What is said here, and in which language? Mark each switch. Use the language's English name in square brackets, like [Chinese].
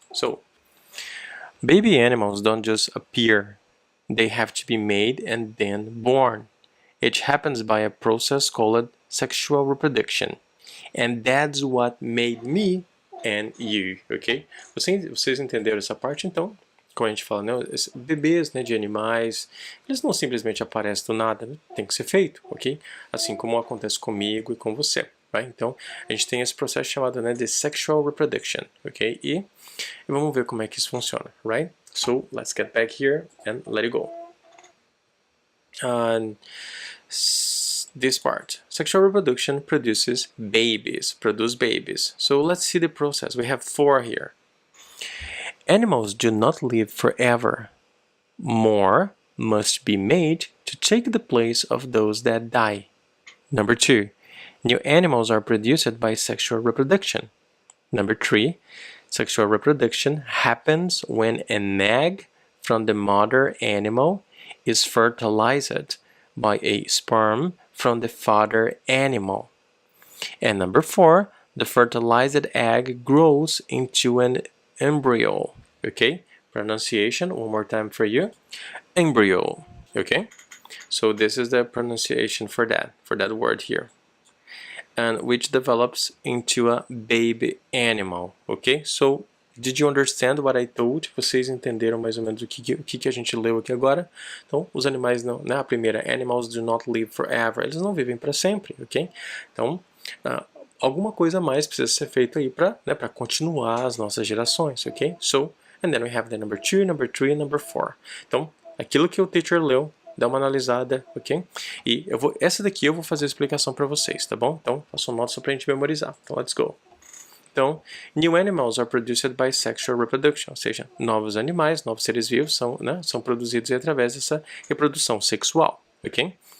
[English] So, baby animals don't just appear. They have to be made and then born. It happens by a process called sexual reproduction. And that's what made me and you, ok? [Portuguese] Vocês entenderam essa parte? Então, como a gente fala, né, bebês, né, de animais, eles não simplesmente aparecem do nada, né? Tem que ser feito, ok? Assim como acontece comigo e com você. Right? Então, a gente tem esse processo chamado, né, de sexual reproduction, ok? E vamos ver como é que isso funciona, right? [English] So, let's get back here and let it go. This part, sexual reproduction produce babies. So let's see the process. We have 4 here. Animals do not live forever. More must be made to take the place of those that die. Number 2, new animals are produced by sexual reproduction. Number 3, sexual reproduction happens when an egg from the mother animal is fertilized by a sperm from the father animal. And number 4, the fertilized egg grows into an embryo. Okay, pronunciation one more time for you. Embryo. Okay, so this is the pronunciation for that word here. And which develops into a baby animal. Okay, so did you understand what I told? [Portuguese] Vocês entenderam mais ou menos o que a gente leu aqui agora? Então, os animais não, né? A primeira, [English] animals do not live forever. [Portuguese] Eles não vivem para sempre, ok? Então, alguma coisa a mais precisa ser feita aí para, né, para continuar as nossas gerações, ok? [English] So, and then we have the number 2, number 3, and number 4. [Portuguese] Então, aquilo que o teacher leu, dá uma analisada, ok? E essa daqui eu vou fazer a explicação para vocês, tá bom? Então, faço nota só para a gente memorizar. Então, [English] let's go. [Portuguese] Então, [English] new animals are produced by sexual reproduction, [Portuguese] ou seja, novos animais, novos seres vivos são produzidos através dessa reprodução sexual, ok?